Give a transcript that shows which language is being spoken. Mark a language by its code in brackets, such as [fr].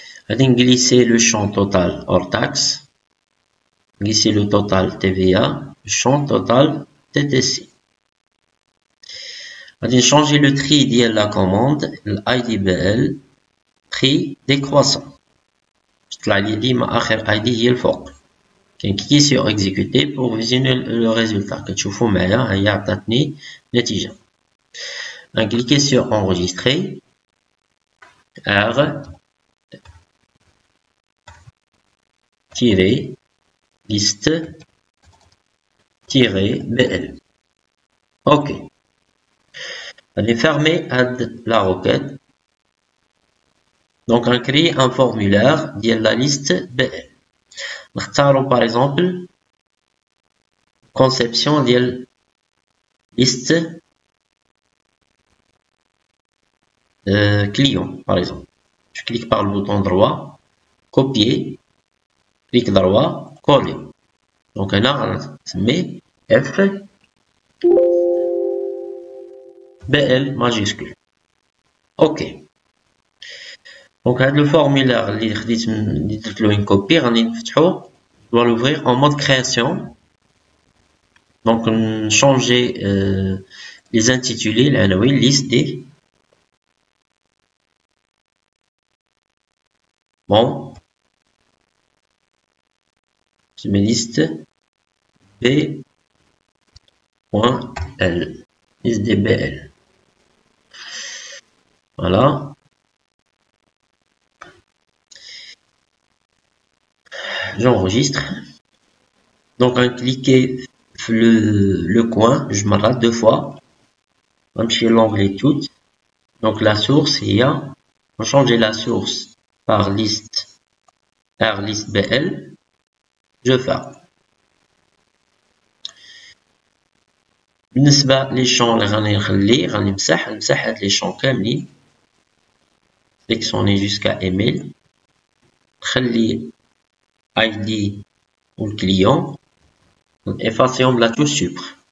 [ar] غادي نجليسي [fr] le champ total hors taxe, glisser le total TVA, le champ total TTC. غادي changer le tri ديال la commande l'ID BL prix décroissant، [ar] طلع لي ديما آخر ID هي الفوق. كنكليكي [fr] sur exécuter pour visionner le résultat. [ar] كتشوفوا معايا هي عطاتني نتيجة. غنكليكي [fr] sur enregistrer R tirer liste tirer BL. ok. غادي fermer la requête. donc on crée un formulaire ديال la liste BL. [ar] نختارو [fr] par exemple conception ديال liste client par exemple. je clique par le bouton droit, copier, clic droit, coller. [ar] donc هنا غنسميه F BL majuscule. ok. donc هذا [fr] le formulaire [ar] اللي درت له [fr] une copie [ar] غادي نفتحو. [fr] je dois l'ouvrir en mode création. donc changer les intitulés [ar] العناوين [fr] liste des bon je mets liste B.L liste des BL. voilà. j'enregistre. donc on cliquer le coin je me rate 2 fois. on va l'onglet tout. donc la source il y a, on changer la source par liste R liste BL. je ferme. [ar] بالنسبة لي champs اللي غادي نخلي غادي نمسح هاد لي champs كاملين [fr] sélectionner jusqu'à email. [ar] نخلي ID و الكليون ونeffaciهم بلا touche sucre.